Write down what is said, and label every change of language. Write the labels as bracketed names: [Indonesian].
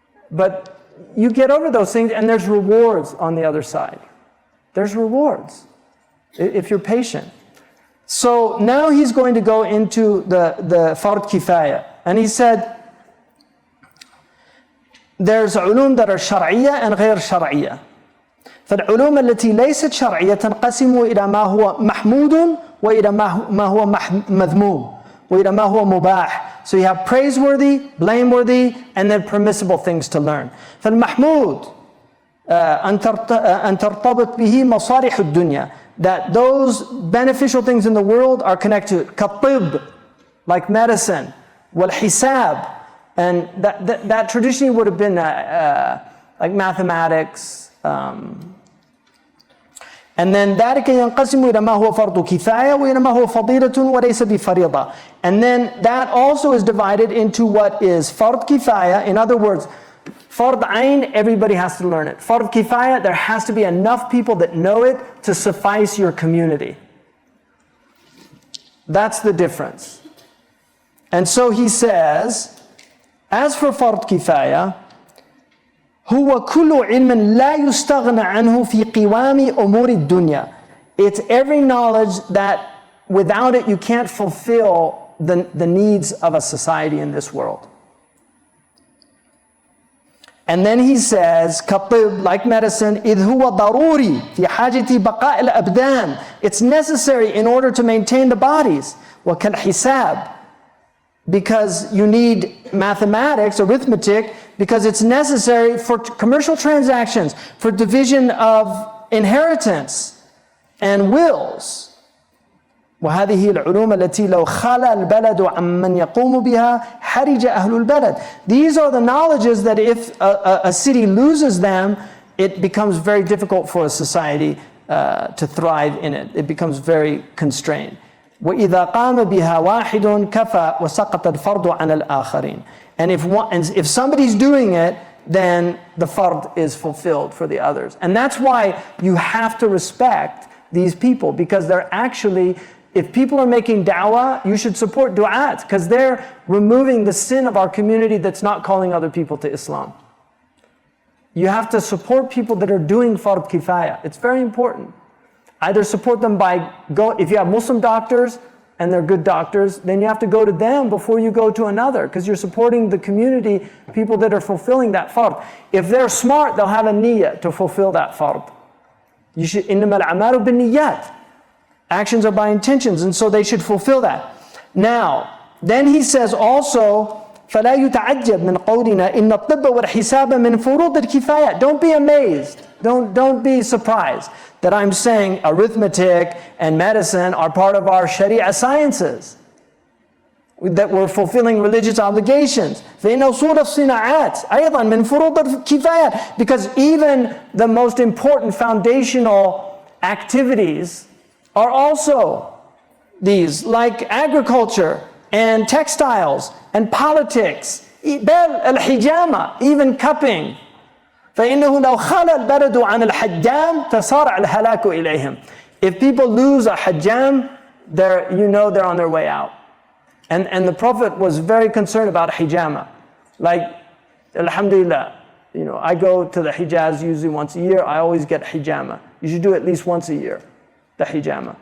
[English] But you get over those things, and there's rewards on the other side. There's rewards if you're patient. So now he's going to go into the fard kifaya. And he said, there's ulum that are shar'iyya and غير shar'iyya. [Arabic] فالعلوم التي ليست شرعية تنقسم إلى ما هو محمود وإلى ما هو مذموم وإلى ما هو مباح. [English] So you have praiseworthy, blameworthy, and then permissible things to learn. [Arabic] فالمحمود أن ترتبط به مصالح الدنيا, [English] that those beneficial things in the world are connected to كالطب, like medicine, والحساب, and that traditionally would have been like mathematics. And then [Arabic] ذلك ينقسم إلى ما هو فرض كفاية وإلى ما هو فضيلة وليس بفريضة. [English] And then that also is divided into what is فرض كفاية. In other words, فرض عين, everybody has to learn it. فرض كفاية, there has to be enough people that know it to suffice your community. That's the difference. And so he says, as for [Arabic] فرض كفاية, هو كل علم لا يستغنى عنه في قوام أمور الدنيا. [English] It's every knowledge that without it you can't fulfill the needs of a society in this world. And then he says, [Arabic] كالطب, [English] like medicine, [Arabic] إذ هو ضروري في حاجة بقاء الأبدان. [English] It's necessary in order to maintain the bodies. وكالحساب, because you need mathematics, arithmetic, because it's necessary for commercial transactions, for division of inheritance and wills. [Arabic] وهذه العلوم التي لو خلا البلد عمن يقوم بها حرج أهل البلد. [English] These are the knowledges that if a city loses them, it becomes very difficult for a society to thrive in it. It becomes very constrained. [Arabic] وإذا قام بها واحد كفى وسقط الفرض عن الآخرين. [English] And if somebody's doing it, then the fard is fulfilled for the others. And that's why you have to respect these people, because they're actually, if people are making da'wah, you should support du'at, because they're removing the sin of our community that's not calling other people to Islam. You have to support people that are doing fard kifaya. It's very important. Either support them by, if you have Muslim doctors and they're good doctors, then you have to go to them before you go to another, because you're supporting the community, people that are fulfilling that fard. If they're smart, they'll have a niyyah to fulfill that fard. You should, [Arabic] إِنَّمَا الْأَعْمَالُ بِالنِّيَّاتِ. [English] Actions are by intentions, and so they should fulfill that. Now, then he says also, [Arabic] فَلَا يُتَعَجَّبْ مِنْ قَوْلِنَا إِنَّ الطِّبَّ وَالْحِسَابَ مِنْ فُرُوضِ الْكِفَايَةِ. [English] Don't be amazed. Don't be surprised that I'm saying arithmetic and medicine are part of our Sharia sciences, that we're fulfilling religious obligations. [Arabic] فإن أصول الصناعات أيضا من فروض الكفاية, [English] because even the most important foundational activities are also these, like agriculture and textiles and politics, [Arabic] بل الحجامة, [English] even cupping. [Arabic] فإنه لو خلى البلد عن الحجام تسارع الهلاك إليهم. [English] If people lose a hajjam, they're on their way out. And the Prophet was very concerned about hijama. Like, alhamdulillah, I go to the Hijaz usually once a year. I always get hijama. You should do at least once a year, the hijama.